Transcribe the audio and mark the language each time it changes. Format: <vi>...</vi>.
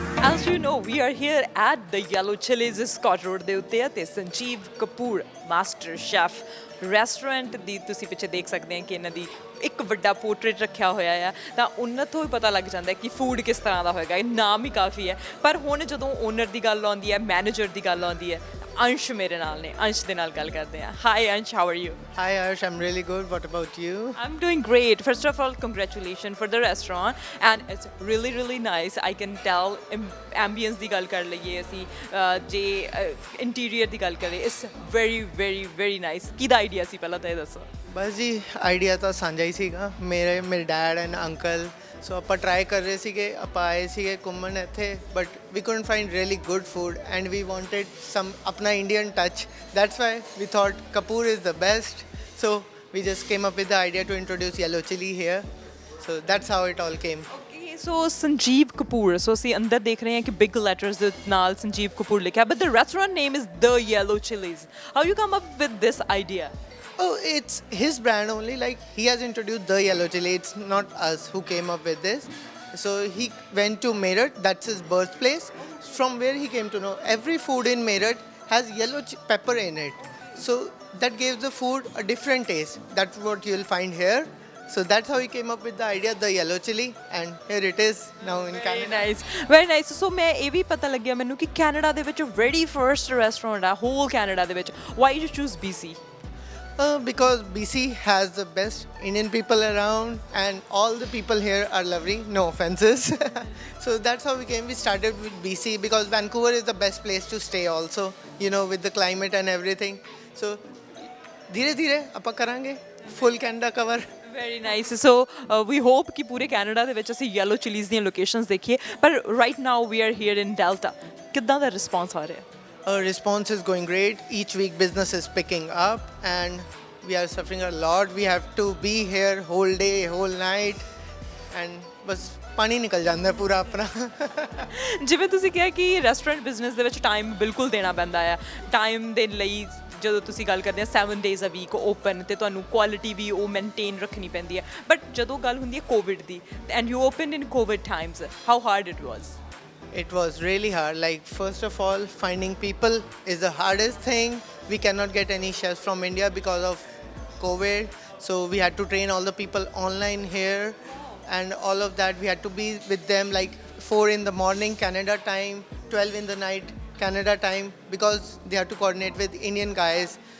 <en>As you know, we are here at the</en> <pa>Yellow Chilies Scott Road ਦੇ ਉੱਤੇ ਅਤੇ Sanjeev Kapoor master chef restaurant ਦੀ ਤੁਸੀਂ ਪਿੱਛੇ ਦੇਖ ਸਕਦੇ ਆ ਕਿ ਇਹਨਾਂ ਦੀ ਇੱਕ ਵੱਡਾ ਪੋਰਟਰੇਟ ਰੱਖਿਆ ਹੋਇਆ ਆ ਤਾਂ ਉਹਨਾਂ ਤੋਂ ਹੀ ਪਤਾ ਲੱਗ ਜਾਂਦਾ ਕਿ ਫੂਡ ਕਿਸ ਤਰ੍ਹਾਂ ਦਾ ਹੋਏਗਾ ਇਹ ਨਾਮ ਹੀ ਕਾਫੀ ਹੈ ਪਰ ਹੁਣ ਜਦੋਂ ਓਨਰ ਦੀ ਗੱਲ ਆਉਂਦੀ ਹੈ ਮੈਨੇਜਰ ਦੀ ਗੱਲ ਆਉਂਦੀ ਹੈ ਅੰਸ਼ ਮੇਰੇ ਨਾਲ ਨੇ ਅੰਸ਼ ਦੇ ਨਾਲ ਗੱਲ ਕਰਦੇ ਆ</pa> <en>Hi Ansh how are you Hi Arsh, I'm really good. What about you? I'm doing great. First of all, congratulations for the restaurant, and it's really really nice. I can tell</en> <pa>ambience ਦੀ ਗੱਲ ਕਰ ਲਈਏ ਅਸੀਂ ਜੇ interior ਦੀ ਗੱਲ ਕਰੀਏ</pa> <en>It's very nice.</en> <pa>ਕਿਹਦਾ idea ਸੀ ਪਹਿਲਾਂ ਤਾਂ ਇਹ ਦੱਸੋ ਬਸ ਜੀ ਆਈਡੀਆ ਤਾਂ ਸਾਂਝਾ ਹੀ ਸੀਗਾ ਮੇਰੇ ਡੈਡ ਐਂਡ ਅੰਕਲ ਸੋ ਆਪਾਂ ਟਰਾਈ ਕਰ ਰਹੇ ਸੀਗੇ ਆਪਾਂ ਆਏ ਸੀਗੇ ਘੁੰਮਣ ਇੱਥੇ</pa> <en>but we couldn't find really good food and we wanted some ਆਪਣਾ Indian touch that's why we thought Kapoor is the best so we just came up with the idea to introduce yellow chili here so that's how it all came</en> <pa>ਸੋ ਸੰਜੀਵ ਕਪੂਰ ਸੋ ਅਸੀਂ ਅੰਦਰ ਦੇਖ ਰਹੇ ਹਾਂ ਕਿ big letters ਦੇ ਨਾਲ ਸੰਜੀਵ ਕਪੂਰ ਲਿਖਿਆ</pa> <en>But the restaurant name is the Yellow Chillies how you come up with this idea Oh, it's his brand only. Like he has introduced the yellow chili. It's not us who came up with this. So he went to Meerut. That's his birthplace. From where he came to know every food in Meerut has yellow pepper in it. So that gives the food a different taste. That's what you'll find here. So that's how he came up with the idea, the yellow chili, and here it is now in Canada. Very nice.</en> <pa>So ਮੈਂ ਇਹ ਵੀ ਪਤਾ ਲੱਗਿਆ ਮੈਨੂੰ ਕਿ Canada ਦੇ ਵਿੱਚ</pa> <en>very first restaurant</en> <pa>ਆ whole Canada ਦੇ ਵਿੱਚ</pa> <en>why you choose BC Because BC has the best Indian people around and all the people here are lovely, no offenses. So that's how we came. We started with BC because Vancouver is the best place to stay also, you know, with the climate and everything.</en> <pa>So</pa> <hi>धीरे धीरे</hi> <pa>ਆਪਾਂ ਕਰਾਂਗੇ</pa> <en>full Canada cover. Very nice so we hope</en> <pa>ਕਿ ਪੂਰੇ Canada ਦੇ ਵਿੱਚ ਅਸੀਂ yellow chillies ਦੀਆਂ ਲੋਕੇਸ਼ਨਸ ਦੇਖੀਏ ਪਰ</pa> <en>right now we are here in Delta</en> <pa>ਕਿੱਦਾਂ ਦਾ ਰਿਸਪੌਂਸ ਆ ਰਿਹਾ</pa> <en>Our response is going great. Each week business is picking up and we are suffering a lot. We have to be here whole day, whole night and</en> <pa>ਬਸ ਪਾਣੀ ਨਿਕਲ ਜਾਂਦਾ ਪੂਰਾ ਆਪਣਾ ਜਿਵੇਂ ਤੁਸੀਂ ਕਿਹਾ ਕਿ ਰੈਸਟੋਰੈਂਟ ਬਿਜ਼ਨਸ ਦੇ ਵਿੱਚ ਟਾਈਮ ਬਿਲਕੁਲ ਦੇਣਾ ਪੈਂਦਾ ਆ ਟਾਈਮ ਦੇ ਲਈ ਜਦੋਂ ਤੁਸੀਂ ਗੱਲ ਕਰਦੇ ਆ 7 ਡੇਜ਼ ਅ ਵੀਕ ਓਪਨ ਤੇ ਤੁਹਾਨੂੰ ਕੁਆਲਿਟੀ ਵੀ ਉਹ ਮੇਨਟੇਨ ਰੱਖਣੀ ਪੈਂਦੀ ਹੈ ਬਟ ਜਦੋਂ ਗੱਲ ਹੁੰਦੀ ਹੈ Covid ਦੀ</pa> <en>And you opened in COVID times how hard it was It was really hard. Like first of all, finding people is the hardest thing. We cannot get any chefs from India because of COVID. So we had to train all the people online here, and all of that we had to be with them like 4 in the morning Canada time, 12 in the night Canada time because they have to coordinate with Indian guys.</en>